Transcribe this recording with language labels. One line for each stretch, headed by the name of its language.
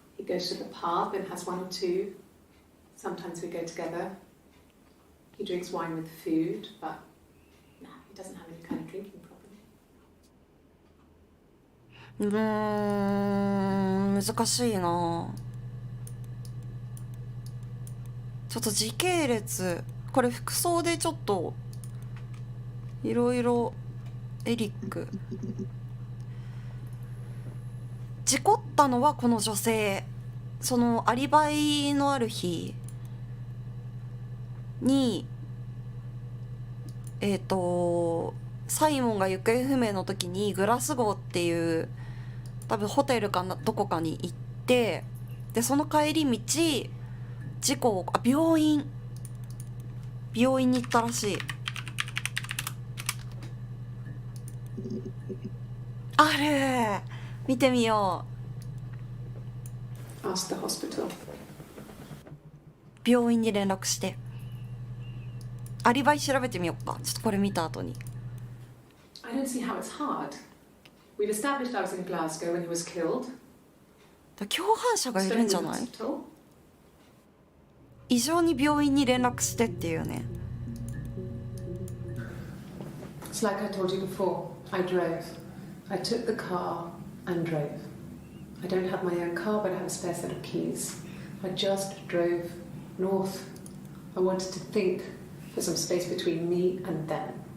English: He goes to the pub and has one or two. Sometimes we go together. He drinks wine with food, but no, he doesn't have any kind of drinking problem.
Japanese: 難しいな。ちょっと時系列、これ服装でちょっといろいろ。エリック事故ったのはこの女性。そのアリバイのある日にサイモンが行方不明の時にグラスゴーっていう多分ホテルかなどこかに行って、でその帰り道病院美容院に行ったらしい。ある、見てみよう。
English: Ask the hospital.
Japanese: 病院に連絡してアリバイ調べてみようか。ちょっとこれ見た後に。
English: I don't see how it's hard. We've established I was in Glasgow when he was killed.
Japanese: 共犯者がいるんじゃない？
English: Hospital.
Japanese: 異常に病院に連絡してっていうね。
English: It's like I told you before. I drove. I took the car and drove. I don't have my own car, but I have a spare set of keys. I just drove north. I wanted to think for some space between me and them.